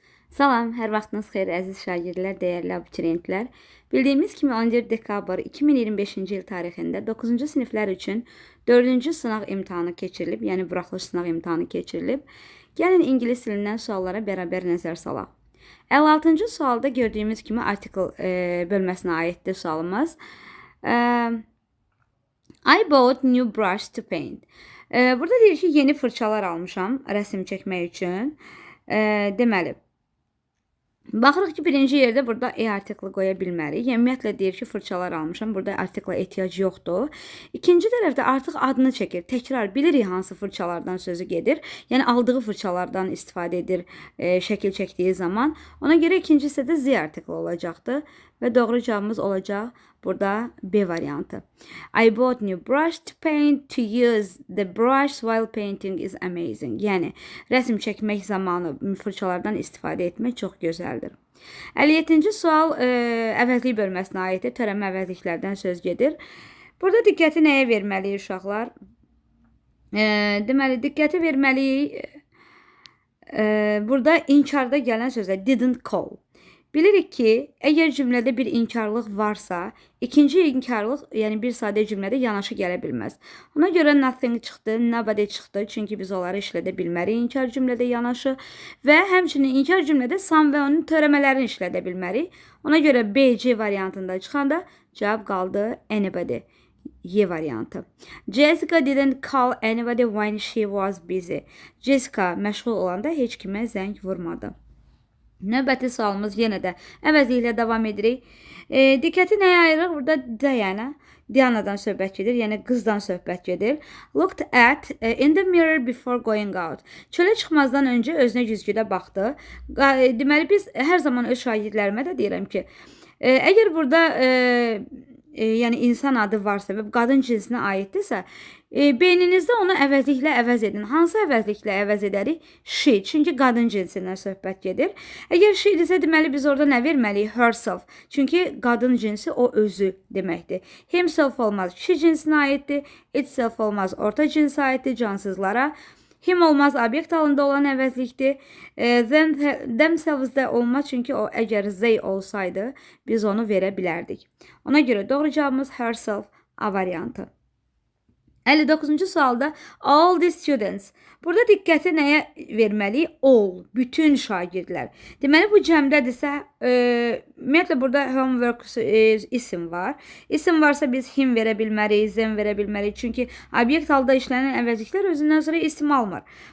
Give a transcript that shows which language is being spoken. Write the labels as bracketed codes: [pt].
[az] Salam, hər vaxtınız xeyir əziz şagirdlər, dəyərli abituriyentlər. Bildiyimiz kimi 14 dekabr 2025-ci il tarixində 9-cu siniflər üçün 4-cü sınaq imtahanı keçirilib, yəni buraxılış sınaq imtahanı keçirilib. Gəlin ingilis dilindən suallara bərabər nəzər salaq. 56-cı sualda gördüyümüz kimi article bölməsinə aiddir sualımız. [en] I bought new brush to paint. [az] Burada deyir ki, yeni fırçalar almışam rəsm çəkmək üçün. Deməli, baxırıq ki, birinci yerdə burada artiklı qoya bilmərik. Yəni, ümumiyyətlə deyir ki, fırçalar almışam. Burada artikla ehtiyac yoxdur. İkinci tərəfdə artıq adını çəkir. Təkrar bilirik hansı fırçalardan sözü gedir. Yəni, aldığı fırçalardan istifadə edir şəkil çəkdiyi zaman. Ona görə ikinci hissədə Z artiklı olacaqdır. Və doğru cavabımız olacaq burada B variantı. [en] I bought new brush to paint. To use the brush while painting is amazing. [az] Yəni, rəsm çəkmək zamanı fırçalardan istifadə etmək çox gözəldir. 57-ci sual əvəzlik bölməsinə aiddir. Törənmə əvəzliklərdən söz gedir. Burada diqqəti nəyə verməliyik uşaqlar? Deməli, diqqəti verməliyik burada inkarda gələn sözə [en] didn't call. [az] Bilirik ki, əgər cümlədə bir inkarlıq varsa, ikinci inkarlıq, yəni bir sadə cümlədə yanaşı gələ bilməz. Ona görə nothing çıxdı, nobody çıxdı, çünki biz onları işlədə bilmərik inkar cümlədə yanaşı və həmçinin inkar cümlədə some və onun törəmələrini işlədə bilmərik. Ona görə B, C variantında çıxanda cavab qaldı anybody. Y variantı. [en] Jessica didn't call anybody when she was busy. [az] Jessica məşğul olanda heç kimə zəng vurmadı. Növbəti sualımız yenə də əvəzliklə davam edirik. Diqqəti nəyə ayırıq? Burada Dianadan söhbət gedir, yəni qızdan söhbət gedir. [en] Looked at in the mirror before going out. [az] Çölə çıxmazdan öncə özünə güzgüdə baxdı. Deməli, biz hər zaman öz şagirdlərimə də deyirəm ki, əgər burada yəni insan adı varsa və qadın cinsinə aiddirsə, beyninizdə onu əvəzliklə əvəz edin. Hansı əvəzliklə əvəz edərik? She, çünki qadın cinsindən söhbət gedir. Əgər she desə, deməli biz orada nə verməliyik? Herself, çünki qadın cinsi o özü deməkdir. Himself olmaz, she cinsinə aiddir. Itself olmaz, orta cinsə aiddir, cansızlara. Him olmaz, obyekt halında olan əvəzlikdir. Themselves də olmaz, çünki o əgər they olsaydı, biz onu verə bilərdik. Ona görə doğru cavabımız herself A variantı. 59-cu sualda [en] all the students. [az] Burada diqqəti nəyə verməliyik? All, bütün şagirdlər. Deməli, bu cəmdədirsə, ümumiyyətlə burada homework isim var. İsim varsa biz him verə bilmərik, them verə bilmərik. Çünki obyekt halda işlənən əvəzliklər özündən sonra isim almır.